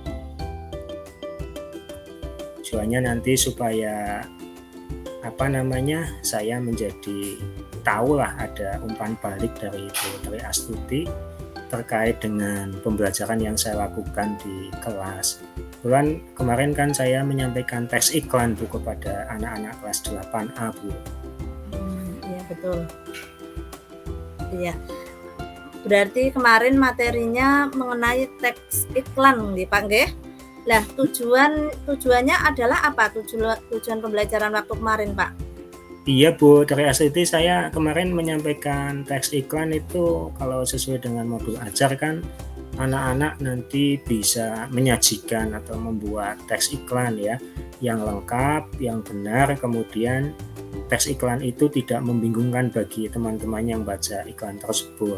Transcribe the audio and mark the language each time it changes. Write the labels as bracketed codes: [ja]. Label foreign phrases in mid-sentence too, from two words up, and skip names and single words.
[id] Tujuannya nanti supaya saya menjadi tahulah ada umpan balik dari Putri Astuti terkait dengan pembelajaran yang saya lakukan di kelas. Kebetulan kemarin kan saya menyampaikan teks iklan Bu kepada anak-anak kelas 8A Bu. Iya betul. Iya. Berarti kemarin materinya mengenai teks iklan nggih Pak nggih? Lah tujuannya adalah apa tujuan pembelajaran waktu kemarin Pak? Iya Bu, dari Astuti saya kemarin menyampaikan teks iklan itu kalau sesuai dengan modul ajar kan anak-anak nanti bisa menyajikan atau membuat teks iklan ya yang lengkap, yang benar, kemudian teks iklan itu tidak membingungkan bagi teman-teman yang baca iklan tersebut.